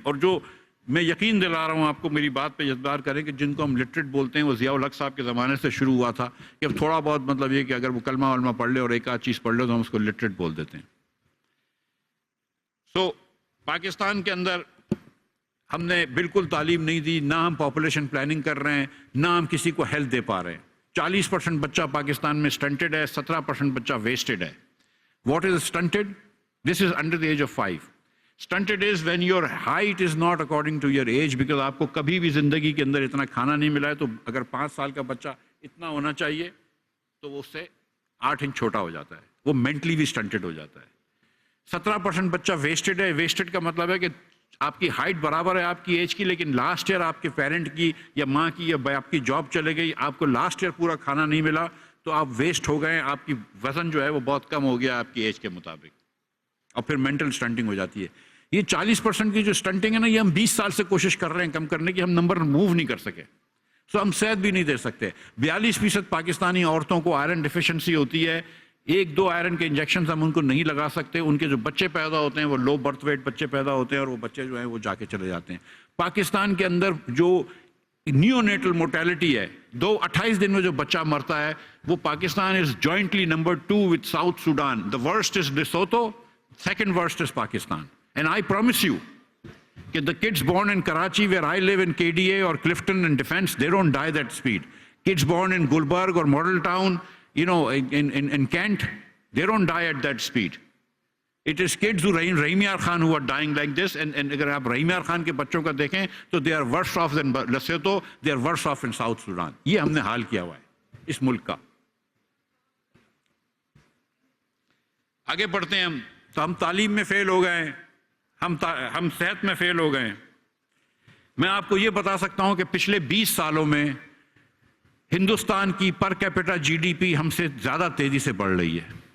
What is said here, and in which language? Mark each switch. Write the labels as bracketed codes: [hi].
[ur] اور جو میں یقین دلا رہا ہوں آپ کو، میری بات پہ اعتبار کریں کہ جن کو ہم لٹریٹ بولتے ہیں وہ ضیاء الحق صاحب کے زمانے سے شروع ہوا تھا کہ اب تھوڑا بہت مطلب یہ کہ اگر وہ کلمہ ولمہ پڑھ لے اور ایک آدھ چیز پڑھ لے تو ہم اس کو لٹریٹ بول دیتے ہیں. سو پاکستان کے اندر ہم نے بالکل تعلیم نہیں دی، نہ ہم پاپولیشن پلاننگ کر رہے ہیں، نہ ہم کسی کو ہیلتھ دے پا رہے ہیں. 40% بچہ پاکستان میں سٹنٹڈ ہے، 17% بچہ ویسٹڈ ہے. [en] What is stunted? This is under the age of 5. Stunted is when your height is not according to your age, because [ur] آپ کو کبھی بھی زندگی کے اندر اتنا کھانا نہیں ملا ہے. تو اگر 5 سال کا بچہ اتنا ہونا چاہیے تو وہ اس سے 8 انچ چھوٹا ہو جاتا ہے، وہ مینٹلی بھی سٹنٹڈ ہو جاتا ہے. 17% بچہ ویسٹڈ ہے. ویسٹڈ کا مطلب ہے کہ آپ کی ہائٹ برابر ہے آپ کی ایج کی، لیکن لاسٹ ایئر آپ کے پیرنٹ کی یا ماں کی یا آپ کی جاب چلے گئی، آپ کو لاسٹ ایئر پورا کھانا نہیں ملا تو آپ ویسٹ ہو گئے. آپ کی وزن جو ہے وہ بہت کم ہو گیا آپ کی ایج کے مطابق، اور پھر مینٹل سٹنٹنگ ہو جاتی ہے. یہ 40% کی جو سٹنٹنگ ہے نا، یہ ہم 20 سال سے کوشش کر رہے ہیں کم کرنے کی، ہم نمبر موو نہیں کر سکے. سو ہم صحت بھی نہیں دے سکتے. 42% پاکستانی عورتوں کو آئرن ڈیفیشنسی ہوتی ہے. 1-2 آئرن کے انجیکشنز ہم ان کو نہیں لگا سکتے. ان کے جو بچے پیدا ہوتے ہیں وہ لو برتھ ویٹ بچے پیدا ہوتے ہیں، اور وہ بچے جو ہیں وہ جا کے چلے جاتے ہیں. پاکستان کے اندر جو نیونیٹل mortality ہے 28 دن میں جو بچہ مرتا ہے وہ Pakistan [en] is jointly number 2 with South Sudan. The worst is Lesotho, second worst is Pakistan. And I promise you that the kids born in Karachi where I live in KDA or Clifton and Defense, they don't die that speed. Kids born in Gulbarg or Model Town, you know, in Kent, they don't die at that speed. It is kids who Rahim Yar Khan who are dying like this, and [ur] اگر آپ رحیم یار خان کے بچوں کا دیکھیں تو [en] they are worse off than Lesotho, they are worse off in South Sudan. [ur] یہ ہم نے حال کیا ہوا ہے اس ملک کا. آگے بڑھتے ہیں ہم تعلیم میں فیل ہو گئے ہیں, ہم صحت میں فیل ہو گئے ہیں. میں آپ کو یہ بتا سکتا ہوں کہ پچھلے 20 سالوں میں ہندوستان کی per capita جی D P ہم سے زیادہ تیزی سے بڑھ رہی ہے.